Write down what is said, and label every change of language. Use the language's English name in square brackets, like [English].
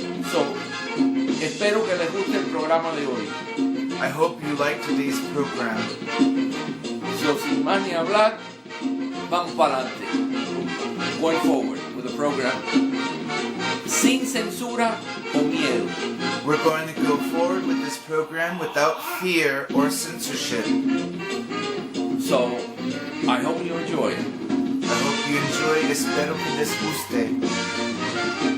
[Spanish] So, espero que les guste el programa de hoy. [English] I hope you like today's program. [Spanish] So, sin más ni hablar, vamos para adelante. [English] Going forward with the program. [Spanish] Sin censura o miedo. [English] We're going to go forward with this program without fear or censorship. So, I hope you enjoy it. I hope you enjoy. [Spanish] Espero que les guste.